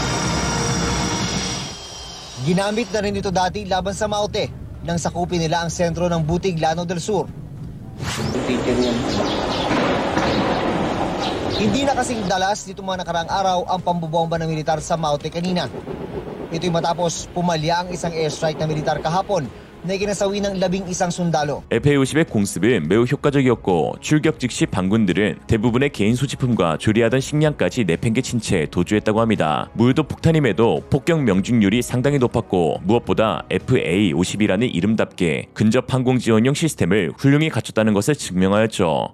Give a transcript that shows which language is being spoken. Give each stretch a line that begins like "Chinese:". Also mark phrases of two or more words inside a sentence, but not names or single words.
Filipino: Ginamit na rin ito dati laban sa Maute nang sakupin nila ang sentro ng Butig, Lanao del Sur. Hindi na kasing dalas dito mga nakaraang araw ang pambobomba ng militar sa Maute kanina. Ito'y matapos pumalya ang isang airstrike ng militar kahapon na ikinasawi ng 11 sundalo.
Korean: FA-50의 공습은 매우 효과적이었고 출격 즉시 반군들은 대부분의 개인 소지품과 조리하던 식량까지 내팽개친 채 도주했다고 합니다. 무효도 폭탄임에도 폭격 명중률이 상당히 높았고 무엇보다 FA-50이라는 이름답게 근접 항공 지원용 시스템을 훌륭히 갖췄다는 것을 증명하였죠.